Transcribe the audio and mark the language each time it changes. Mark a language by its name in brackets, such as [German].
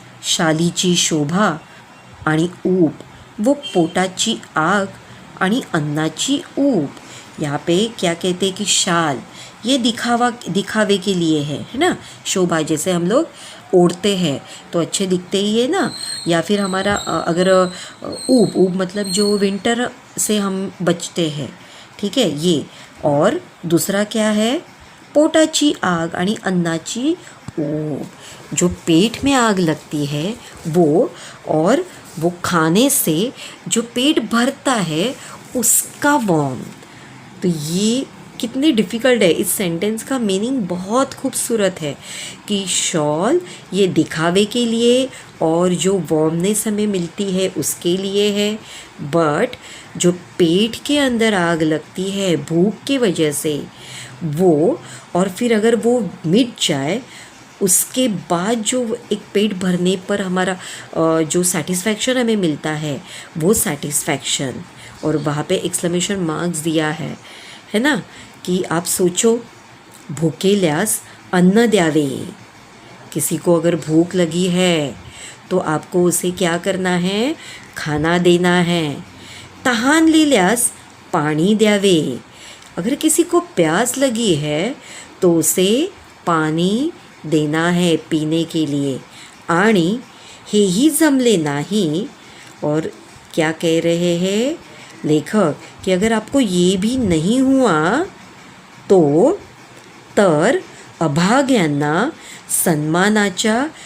[Marathi] शालीची शोभा आणि ऊब, वो पोटाची आग आणि अन्नाची ऊब. [Hindi] यहाँ पे क्या कहते हैं कि शाल ये दिखावे के लिए है ना. शोभा जैसे हम लोग ओढ़ते हैं तो अच्छे दिखते ही है ना. या फिर हमारा अगर ऊब मतलब जो विंटर से हम बचते हैं, ठीक है ये. और दूसरा क्या है? [Marathi] पोटाची आग आणि अन्नाची ऊब. [Hindi] जो पेट में आग लगती है वो, और वो खाने से जो पेट भरता है उसका वॉर्म. तो ये कितनी डिफ़िकल्ट है. इस सेंटेंस का मीनिंग बहुत खूबसूरत है कि शॉल ये दिखावे के लिए और जो वार्मनेस हमें मिलती है उसके लिए है, बट जो पेट के अंदर आग लगती है भूख की वजह से वो, और फिर अगर वो मिट जाए उसके बाद जो एक पेट भरने पर हमारा जो सेटिस्फैक्शन हमें मिलता है वो सेटिस्फैक्शन. और वहाँ पे एक्सक्लेमेशन मार्क्स दिया है ना. कि आप सोचो, [Marathi] भूकेल्यास अन्न द्यावे. [Hindi] किसी को अगर भूख लगी है तो आपको उसे क्या करना है? खाना देना है. [Marathi] तहानलेल्यास पाणी द्यावे. [Hindi] अगर किसी को प्यास लगी है तो उसे पानी देना है पीने के लिए. [Marathi] आणि हेही जमले नाही. [Hindi] और क्या कह रहे हैं लेखक कि अगर आपको ये भी नहीं हुआ तो [Marathi] तर अभाग्यांना सन्मानाच्या